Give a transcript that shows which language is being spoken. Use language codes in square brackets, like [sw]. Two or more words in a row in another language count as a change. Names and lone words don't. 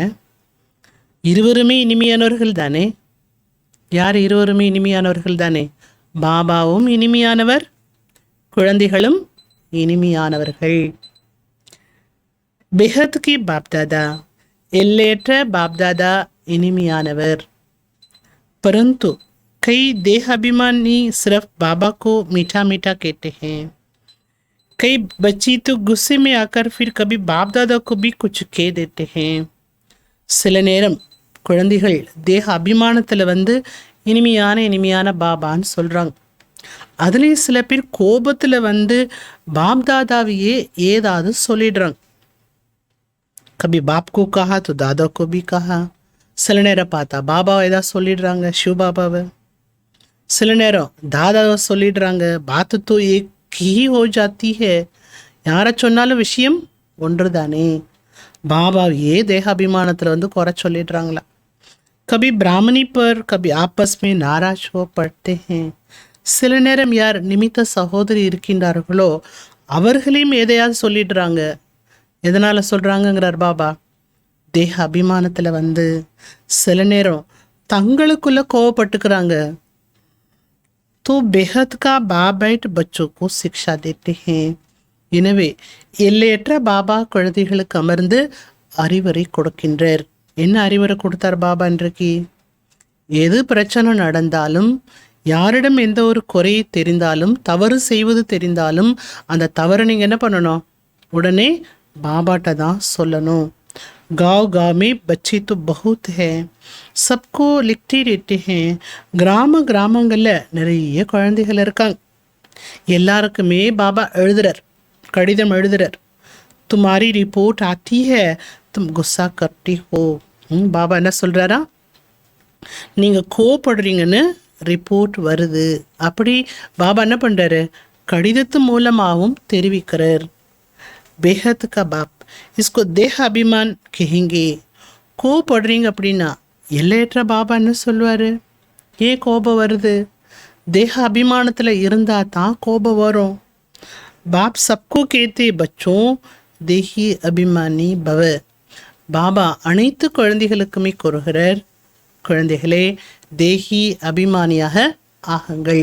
[ta] இருவருமே இனிமையானவர்கள் தானே. யார் இருவருமே இனிமையானவர்கள் தானே? பாபாவும் இனிமையானவர், குழந்தைகளும் இனிமையானவர்கள். [hi] बेहद की बापदादा, [ta] எல்லையற்ற பாப்தாதா இனிமையானவர். [hi] परंतु कई देह अभिमानी सिर्फ बाबा को मीठा मीठा कहते हैं. कई बच्ची तो गुस्से में आकर फिर कभी बाप दादा को भी कुछ कह देते हैं. [ta] சில நேரம் குழந்தைகள் தேக அபிமானத்தில் இனிமையான இனிமையான பாபான்னு சொல்கிறாங்க. அதுலேயும் சில பேர் கோபத்தில் பாப் தாதாவையே ஏதாவது சொல்லிடுறாங்க. [hi] कभी बाप को कहा तो दादा को भी कहा. [ta] சில நேரம் பார்த்தா பாபாவை ஏதாவது சொல்லிடுறாங்க, சிவ பாபாவை. சில நேரம் தாதாவை சொல்லிடுறாங்க. [hi] बात तो एक ही हो जाती है. [ta] யாரை சொன்னாலும் விஷயம் ஒன்று தானே. பாபாவையே தேகாபிமானத்தில் குறை சொல்லிடுறாங்களா. [hi] कभी ब्राह्मणी पर कभी आपस में नाराज़ हो पड़ते हैं. [ta] சில நேரம் யார் நிமித்த சகோதரி இருக்கின்றார்களோ அவர்களையும் எதையாவது சொல்லிடுறாங்க. எதனால் சொல்கிறாங்கங்கிறார் பாபா. தேக அபிமானத்தில் சில நேரம் தங்களுக்குள்ள கோவப்பட்டுக்கிறாங்க. [hi] तो बेहद का बाप बैठ बच्चों को शिक्षा देते हैं. [ta] எனவே எல்லையற்ற பாபா குழந்தைகளுக்கு அமர்ந்து அறிவுரை கொடுக்கின்றார். என்ன அறிவுரை கொடுத்தார் பாபா இன்றைக்கு? எது பிரச்சனை நடந்தாலும், யாரிடம் எந்த ஒரு குறையை தெரிந்தாலும், தவறு செய்வது தெரிந்தாலும் அந்த தவறை நீங்கள் என்ன பண்ணணும்? உடனே பாபாட்ட தான் சொல்லணும். [hi] गाँव गाँव में बच्चे तो बहुत है, सबको लिखते रहते हैं. [ta] கிராமங்களில் நிறைய குழந்தைகள் இருக்காங்க. எல்லாருக்குமே பாபா எழுதுறார், கடிதம் எழுதுறார். [hi] तुम्हारी रिपोर्ट आती है तुम गुस्सा करती हो. [ta] பாபா என்ன சொல்கிறாரா, நீங்கள் கோவப்படுறீங்கன்னு ரிப்போர்ட் வருது. அப்படி பாபா என்ன பண்ணுறாரு, கடிதத்து மூலமாகவும் தெரிவிக்கிறார். [hi] बेहद का बाप इसको देह अभिमान कहेंगे. [ta] கோவப்படுறீங்க அப்படின்னா எல்லையற்ற பாபா என்ன சொல்லுவார், ஏன் கோபம் வருது, தேக அபிமானத்தில் இருந்தால் தான் கோபம் வரும். [hi] बाप सबको कहते बच्चों देही अभिमानी भव. [ta] பாபா அனைத்து குழந்தைகளுக்குமே கூறுகிறார், குழந்தைகளே தேஹி அபிமானியாக ஆகுங்கள்.